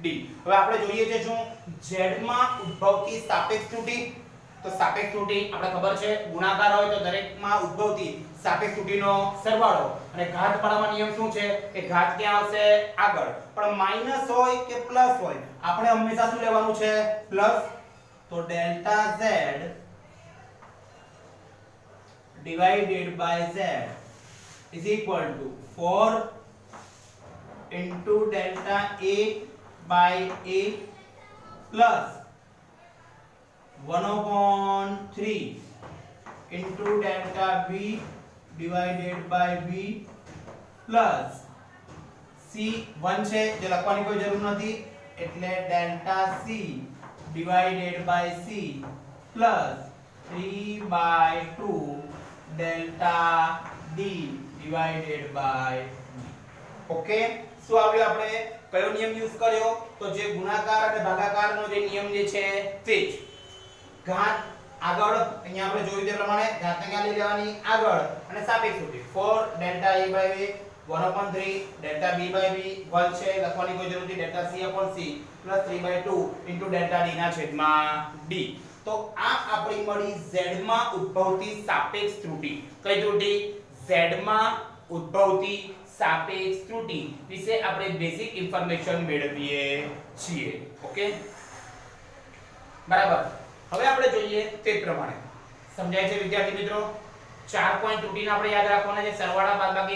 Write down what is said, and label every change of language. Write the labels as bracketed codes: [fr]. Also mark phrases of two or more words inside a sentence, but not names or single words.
[gu] હવે આપણે જોઈએ છે શું z માં ઉદ્ભવતી સાપેક્ષ ત્રુટી તો સાપેક્ષ ત્રુટી આપણે ખબર છે ગુણાકાર હોય તો દરેકમાં ઉદ્ભવતી સાપેક્ષ ત્રુટીનો સરવાળો અને ઘાત પાડવાનો નિયમ શું છે કે ઘાત ક્યાં આવશે આગળ પણ માઈનસ હોય કે પ્લસ હોય આપણે હંમેશા શું લેવાનું છે પ્લસ તો [en] ડેલ્ટા z divided by z is equal to 4 into delta a by a plus 1/3 into delta b divided by b plus c 1 [gu] છે જે લખવાની કોઈ જરૂર નથી એટલે [en] delta c divided by [gu] c plus 3/2 delta d divided by ઓકે શું આવ્યું આપણે કયો નિયમ યુઝ કર્યો તો જે ગુણાકાર અને ભાગાકારનો જે નિયમ જે છે તે જ ઘાત આગળ અહીંયા આપણે જોયું તે પ્રમાણે ઘાતને ક્યાં લઈ લેવાની આગળ અને સાપેક્ષ ત્રુટી [en] 4 delta a by a 1/3 delta b by b [gu] 1 છે લખવાની કોઈ જરૂર નથી [en] delta c upon c plus 3/2 into delta d [gu] ના છેદમાં d તો આ આપણી મળી z માં ઉદ્ભવતી સાપેક્ષ ત્રુટી કઈ ત્રુટી z માં ઉદ્ભવતી સાપેક્ષ ત્રુટી વિશે આપણે [en] basic information [gu] મેળવીએ છીએ ઓકે બરાબર હવે આપણે જોઈએ તે પ્રમાણે સમજાય છે વિદ્યાર્થી મિત્રો 4 પોઈન્ટ ત્રુટીને આપણે યાદ રાખવાના છે સરવાળા બાદબાકી